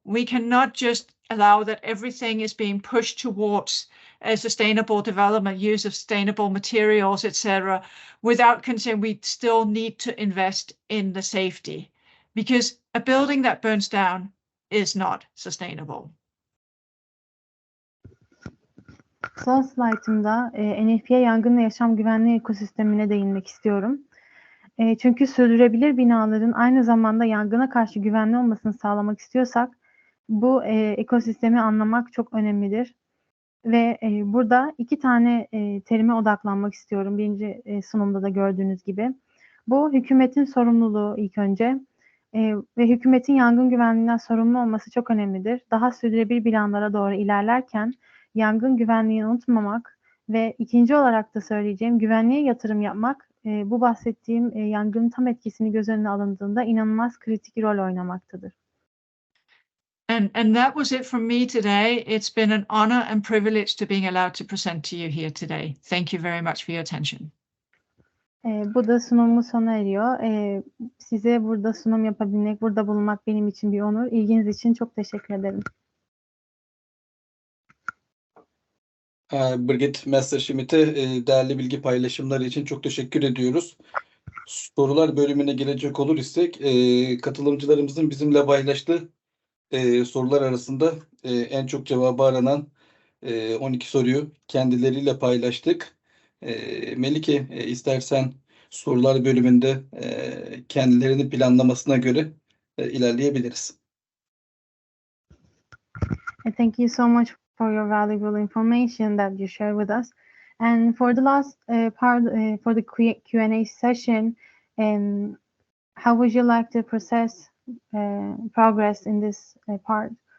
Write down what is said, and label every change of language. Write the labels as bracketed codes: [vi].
[en] We cannot just allow that everything is being pushed towards a sustainable development, use of sustainable materials, etc., without considering we still need to invest in the safety, because a building that burns down is not sustainable. [tr] Son slaytımda NFPA yangın ve yaşam güvenliği ekosistemine değinmek istiyorum. Çünkü sürdürülebilir binaların aynı zamanda yangına karşı güvenli olmasını sağlamak istiyorsak bu ekosistemi anlamak çok önemlidir. Ve burada iki tane terime odaklanmak istiyorum. Birinci sunumda da gördüğünüz gibi. Bu hükümetin sorumluluğu ilk önce ve hükümetin yangın güvenliğinden sorumlu olması çok önemlidir. Daha sürdürülebilir planlara doğru ilerlerken yangın güvenliğini unutmamak ve ikinci olarak da söyleyeceğim güvenliğe yatırım yapmak bu bahsettiğim yangının tam etkisini göz önüne alındığında inanılmaz kritik rol oynamaktadır. [en] And that was it from me today. It's been an honor and privilege to being allowed to present to you here today. Thank you very much for your attention. [tr] Bu da sunumun sona eriyor. Size burada sunum yapabilmek, burada bulunmak benim için bir onur. İlginiz için çok teşekkür ederim. Birgit Messerschmitt'e değerli bilgi paylaşımları için çok teşekkür ediyoruz. Sorular bölümüne gelecek olur isek katılımcılarımızın bizimle paylaştığı sorular arasında en çok cevabı aranan 12 soruyu kendileriyle paylaştık. Melike istersen sorular bölümünde kendilerinin planlamasına göre ilerleyebiliriz. [en] Thank you so much for your valuable information that you share with us. And for the last part, for the Q&A session, how would you like to process progress in this part?